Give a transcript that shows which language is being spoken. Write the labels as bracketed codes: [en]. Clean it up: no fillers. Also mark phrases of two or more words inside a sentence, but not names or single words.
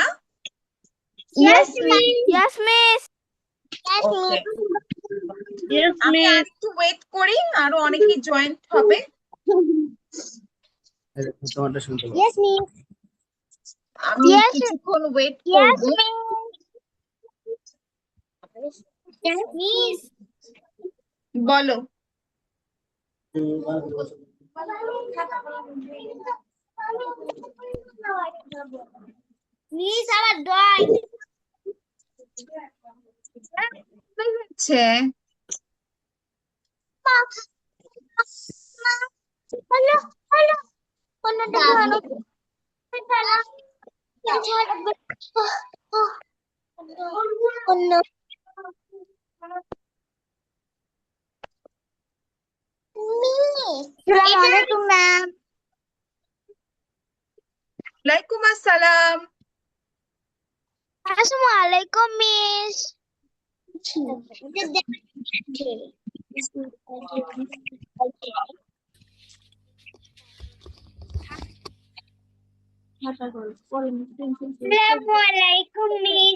[en] Yes, ma'am. Yes miss. [bn] ওকে, [en] Yes, [bn] আমি [en] ma'am. [bn] আর একটু ওয়েট করি, আরো অনেকে জয়েন্ট হবে। [en] Yes, ma'am. [bn] আমি [en] Yes, [bn] কিছুক্ষণ ওয়েট [en] yes, [bn] করব। [en] ma'am. Yes, miss. [bn] বলো। Miss, আমার drawing. হচ্ছে [en] Hello, hello. [tl] Ano drawing? Ano? [en] Miss. [ar] Assalamualaikum, ma'am. وعليكم السلام. Assalamualaikum, miss. Assalamualaikum, miss.